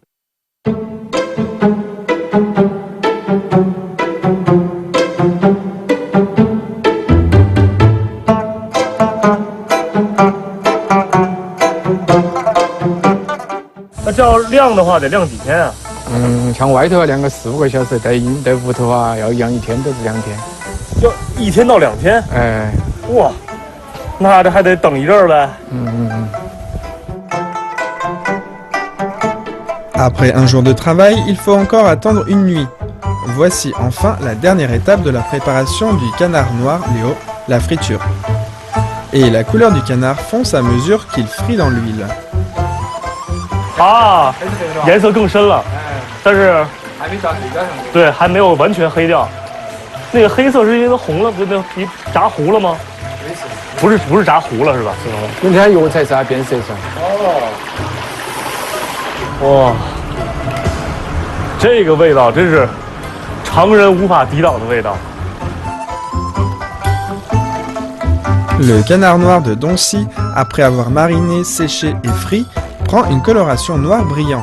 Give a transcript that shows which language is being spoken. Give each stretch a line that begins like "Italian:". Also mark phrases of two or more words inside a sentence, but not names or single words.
Chinese: 这要晾的话得晾几天啊？像外头要晾个4、5个小时，在屋头啊要养1天到2天。要1天到2天？哇，那这还得等一阵儿呗。
French: Après un jour de travail, il faut encore attendre une nuit. Voici enfin la dernière étape de la préparation du canard noir Liu, la friture. Et la couleur du canard fonce à mesure qu'il frit dans l'huile.
Chinese: 颜色更深了，但是还没炸黑掉上。对，还没有完全黑掉。那个黑色是因为它红了，那皮炸糊了吗？不是炸糊了是吧？因为它药材是变色噻。哇，这个味道真是常人无法抵挡的味道。
French: Le canard noir de Doncy, après avoir mariné, séché et frit, prend une coloration noire brillant.